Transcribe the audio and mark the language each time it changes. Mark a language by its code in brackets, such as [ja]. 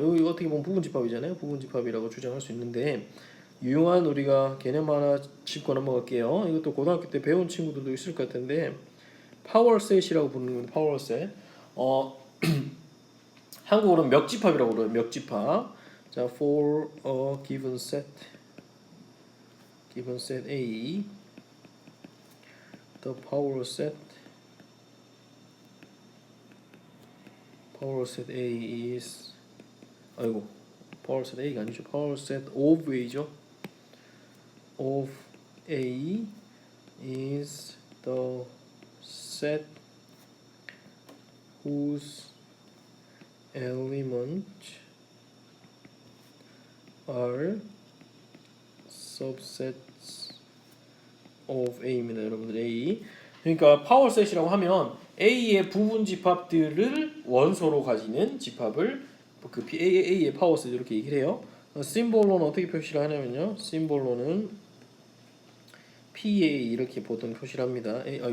[ko] 여기 어떻게 보면 부분집합이잖아요. 부분집합이라고 주장할 수 있는데 유용한 우리가 개념 하나 짚고 넘어갈게요. 이것도 고등학교 때 배운 친구들도 있을 것 같은데 파워셋이라고 부르는 겁니다. 파워셋. 한국어로는 멱집합이라고 그래요. 멱집합. 자, [en] for a given set A, the power set A is power set A가 [ko] 아니죠. [en] power set of A죠. of A is the set whose elements are subsets of A입니다. [ko] 여러분들 A. 그러니까 파워셋이라고 하면 A의 부분 집합들을 원소로 가지는 집합을 그 A의 파워셋 이렇게 얘기를 해요. 심볼로는 어떻게 표시를 하냐면요. 심볼로는 PA 이렇게 보통 표시를 합니다.